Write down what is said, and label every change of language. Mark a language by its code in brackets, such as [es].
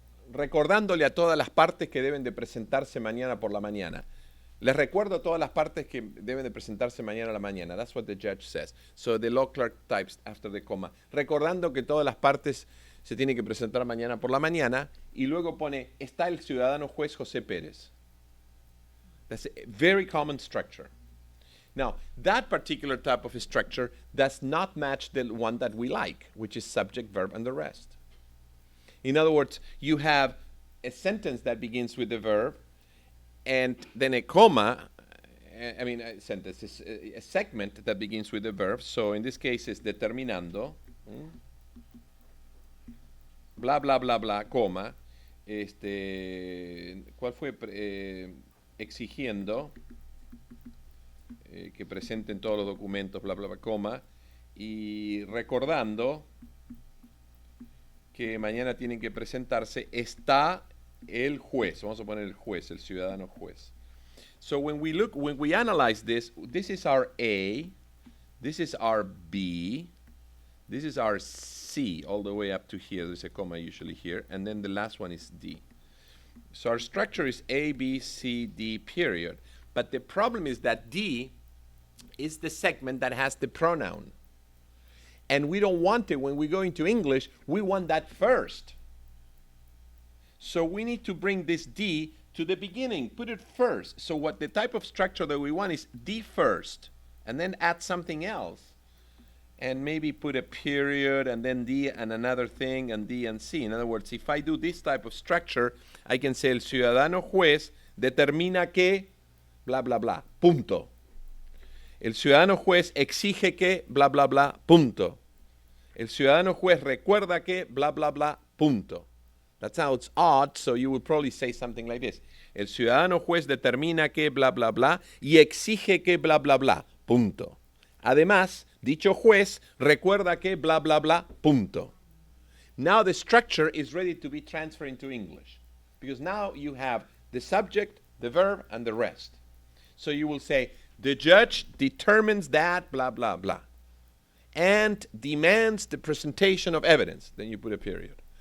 [es] Recordándole a todas las partes que deben de presentarse mañana por la mañana. Les recuerdo todas las partes que deben de presentarse mañana a la mañana. [en] That's what the judge says. So the law clerk types after the comma. [es] Recordando que todas las partes se tienen que presentar mañana por la mañana. Y luego pone, está el ciudadano juez José Pérez. [en] That's a very common structure. Now, that particular type of structure does not match the one that we like, which is subject, verb, and the rest. In other words, you have a sentence that begins with the verb, and then a comma, a sentence is a segment that begins with the verb. So in this case, it's [es] determinando, bla, bla, bla, bla, coma, ¿cuál fue? Exigiendo que presenten todos los documentos, bla, bla, bla, coma, y recordando que mañana tienen que presentarse, está el juez, vamos a poner el juez, el ciudadano juez. [en] So when we analyze this, this is our A, This is our B. This is our C all the way up to here. There's a comma usually here. And then the last one is D. So our structure is A, B, C, D, period. But the problem is that D is the segment that has the pronoun. And we don't want it when we go into English. We want that first. So we need to bring this D to the beginning. Put it first. So what the type of structure that we want is D first. And then add something else. And maybe put a period and then D and another thing and D and C. In other words, if I do this type of structure, I can say [es] el ciudadano juez determina que bla bla bla, punto. El ciudadano juez exige que bla bla bla, punto. El ciudadano juez recuerda que bla bla bla, punto. [en] That sounds odd, so you would probably say something like this. [es] El ciudadano juez determina que bla bla bla y exige que bla bla bla, punto. Además, dicho juez recuerda que bla bla bla, punto. [en] Now the structure is ready to be transferred into English because now you have the subject, the verb, and the rest. So you will say, the judge determines that blah blah blah and demands the presentation of evidence. Then you put a period.